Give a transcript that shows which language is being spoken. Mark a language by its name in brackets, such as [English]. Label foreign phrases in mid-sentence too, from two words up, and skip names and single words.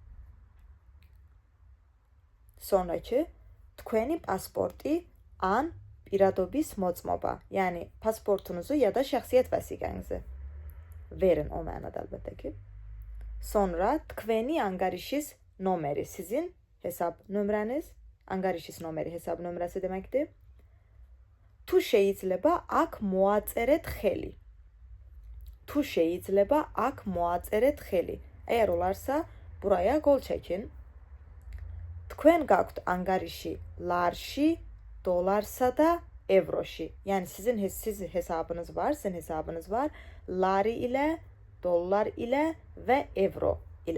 [Georgian] Sonraki, თქვენი პასპორტი ან პირადობის მოწმობა. [Azerbaijani] Yəni pasportunuzu ya da şəxsiyyət vəsiqənizi verin o mənada əlbəttə ki. Sonra [Georgian] თქვენი ანგარიშის ნომერი, [Azerbaijani] sizin hesab nömrəniz, [Georgian] ანგარიშის ნომერი [Azerbaijani] hesab nömrəsi deməkdir. [Georgian] Tu შეიძლება აქ მოაწერეთ ხელი. Tu შეიძლება აქ მოაწერეთ ხელი. [Azerbaijani] Əgər olarsa, buraya qol çəkin. [Georgian] თქვენ გაქვთ ანგარიში ლარში, დოლარსა და ევროში. [Azerbaijani] Yəni siz hesabınız var, sizin hesabınız var. Lari ilə, dollar ilə və evro